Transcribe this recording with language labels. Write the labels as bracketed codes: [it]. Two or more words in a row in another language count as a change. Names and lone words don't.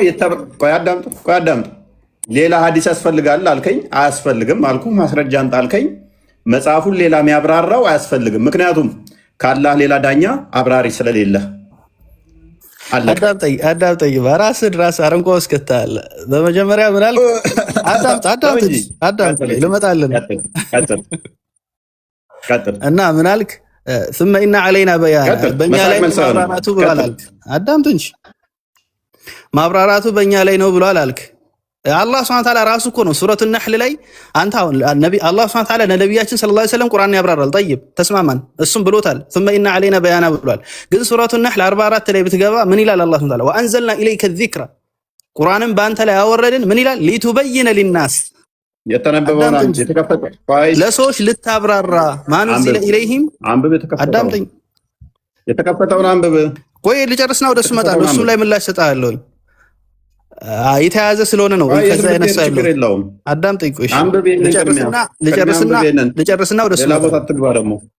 [am] አዳምጠው። ሌላ ሐዲስ ያስፈልጋል አልከኝ፣ አያስፈልግም አልኩ። ማስረጃ አንጣ አልከኝ። መጽሐፉን ሌላ የሚያብራራው አያስፈልግም። ምክንያቱም ካላህ ሌላ ዳኛ አብራሪ ስለሌለ። አዳምጠኝ። ራስህ አረንቋ ውስጥ ከተሃል። በመጀመሪያ ምን አልክ? አዳምጥ ልመጣልን እና ምን አልክ? [ar] ثم إن علينا بيان [am] በእኛ ላይ ማብራራቱ ብሏል አልክ። አዳምጥ እንጂ ማብራራቱ በእኛ ላይ ነው ብሏል አልክ። [ar] الله سبحانه وتعالى [am] ራሱ እኮ ነው ሱረቱ ነህል ላይ አንተ አሁን [ar] الله سبحانه وتعالى [am] ነብያችን [ar] صلى الله عليه وسلم [am] ቁርአን ያብራራል። ጠይብ ተስማማን። እሱም ብሎታል [ar] ثم إن علينا بيان [am] ብሏል። ግን ሱረቱ ነህል 44 ላይ ብትገባ ምን ይላል [ar] الله سبحانه وتعالى? وأنزلنا إليك الذكر [am] ቁርአንን በአንተ ላይ ያወረድን ምን ይላል? [ar] لتبين للناس [am] የተነበበውን ለሰዎች ልታብራራ [ar] ما نزل إليهم [am] አዳምጠኝ። የተከፈተውን አንብብ። ቆይ ልጨርስና ወደሱ እመጣለሁ። እሱም ላይ ምላሽ ሰጣለሁ። የተያዘ ስለሆነ ነው ከዛ ያነሳ ያለው። አዳምጠኝ። ቆይ ልጨርስና ወደሱ እመጣለሁ።